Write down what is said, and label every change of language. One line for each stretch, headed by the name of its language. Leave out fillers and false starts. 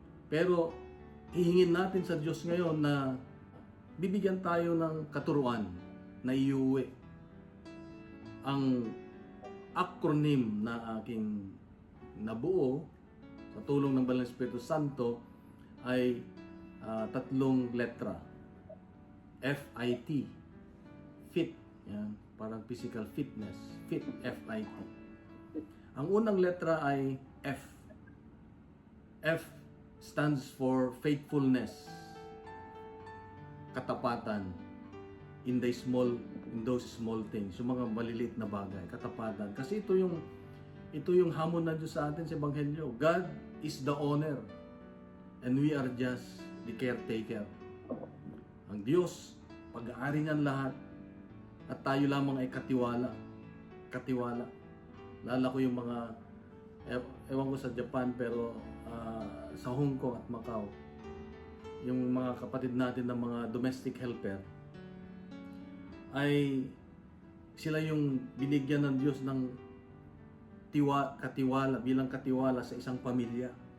Filipino: Pero hihingin natin sa Diyos ngayon na bibigyan tayo ng katuruan na iuwi. Ang acronym na aking nabuo sa tulong ng Banal na Espiritu Santo ay tatlong letra. FIT. Fit. Yan. Parang physical fitness. Fit. FIT. Ang unang letra ay F.
English: F stands for faithfulness. Katapatan. In those small things.
Filipino: Yung mga maliliit na bagay. Katapatan. Kasi ito yung hamon ng Diyos sa atin sa Ebanghelyo.
English: God is the owner. And we are just the caretaker.
Filipino: Ang Diyos, pag-aari niyan lahat. At tayo lamang ay katiwala. Katiwala. Lala ko yung mga, ewan ko sa Japan, pero sa Hong Kong at Macau, yung mga kapatid natin na mga domestic helper, ay sila yung binigyan ng Diyos ng katiwala, bilang katiwala sa isang pamilya.